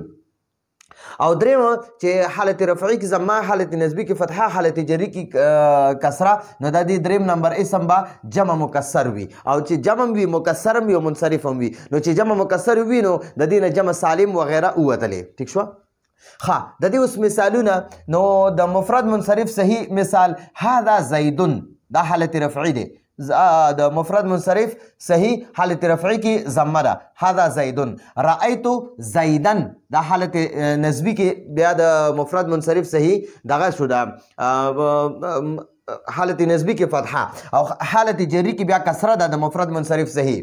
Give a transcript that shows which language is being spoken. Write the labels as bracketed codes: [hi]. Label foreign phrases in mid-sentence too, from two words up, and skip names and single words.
[ps] او دریم چې حالت رفعی کې ضمه، حالت نسبی کې فتحه، حالت جری کې کسره. نو دا دی دریم نمبر اسم به جمع مکسر وي، او چې جمع وي مکسر وي او منصرف هم وي. نو چې جمع مکسر وي نو د دې نه جمع سالم وغیره ووتلې. ٹھیک شو؟ ښه، د دې اوس مثالونه. نو د مفرد منصرف صحیح مثال [ar] هذا زیدون، [ps] دا حالت رفعی دی. د مفرد منصرف صحیح حالت رفعی کې ضمه ده، [ar] هذا زیدون. رأیتو زیدن، [ps] دا حالت نسبی کې بیا د مفرد منصرف صحیح دغه شو، ده حالت نسبی کې فتحه، او حالت جری کې بیا کسره ده د مفرد منصرف صحیح.